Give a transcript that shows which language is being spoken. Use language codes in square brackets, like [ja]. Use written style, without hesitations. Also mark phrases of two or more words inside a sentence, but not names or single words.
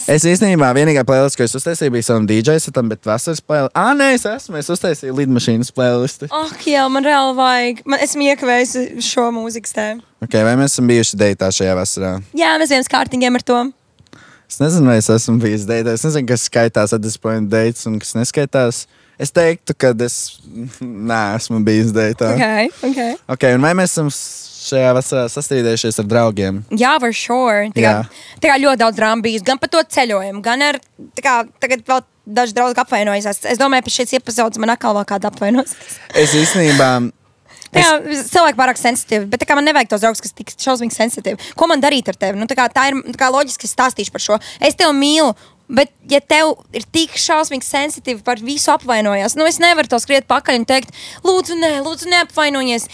[lv] Es īstenībā vienīgā playlist, ko es uztaisīju, bija savam DJ setam, bet vasaras playlist... Nē, es uztaisīju lidmašīnas playlistu. Jā, man reāli vajag. Esmu iekavējusi šo mūzikas tēmu. Okay, vai mēs esam bijuši deitā šajā vasarā? Jā, mēs bijām skārtīgiem ar to. Es nezinu, vai es esmu bijis deitā. Es nezinu, kas skaitās [en] at this point dates [lv] un kas neskaitās. Es teiktu, ka es neesmu bijis deitā. Okay, un vai mēs esam šajā vasarā sastrīdējušies ar draugiem? Jā, [en] for sure. [lv] Tā kā ļoti daudz drāmu bijis. Gan par to ceļojumu, gan ar, tagad vēl daži draugi apvainojas. Es domāju, pēc šīs epizodes man atkal vēl kāda apvainos. Es īstenībā... Cilvēki pārāk sensitīvi, bet man nevajag tos draugus, kas tik šausmīgi sensitīvi. Ko man darīt ar tevi? Tā ir loģiski, es stāstīšu par šo. Es tevi mīlu, bet ja tev ir tik šausmīgi sensitīvi par visu apvainojās, es nevaru to skriet pakaļ un teikt, lūdzu, neapvainojies.